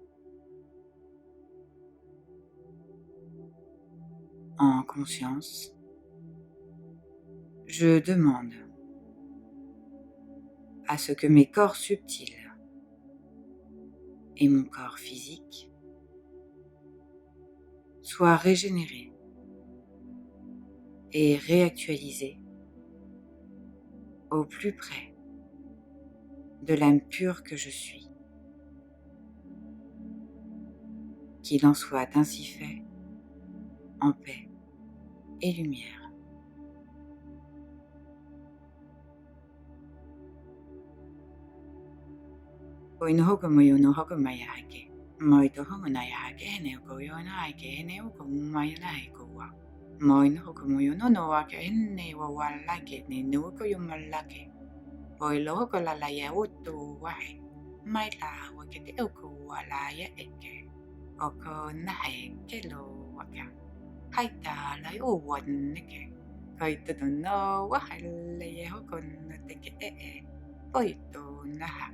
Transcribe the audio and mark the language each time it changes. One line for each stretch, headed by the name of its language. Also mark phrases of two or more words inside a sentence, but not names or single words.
French: En conscience, je demande à ce que mes corps subtils et mon corps physique soient régénérés et réactualisés au plus près de l'âme pure que je suis. Qu'il en soit ainsi fait, en paix et lumière. Oinohoko moyono hoko mayahake. Moito hongo nayahake hene oko yono hake hene oko umayana heko wa. Moinohoko moyono no wake hene wa walake ne nuko yumalake. Oilohoko la laya utu wahe. Maila wakete oko walaya eke. Oko nahe kelo waka. Haita lai uwan neke. Kaito no wahale ye hoko no teke Oito naha.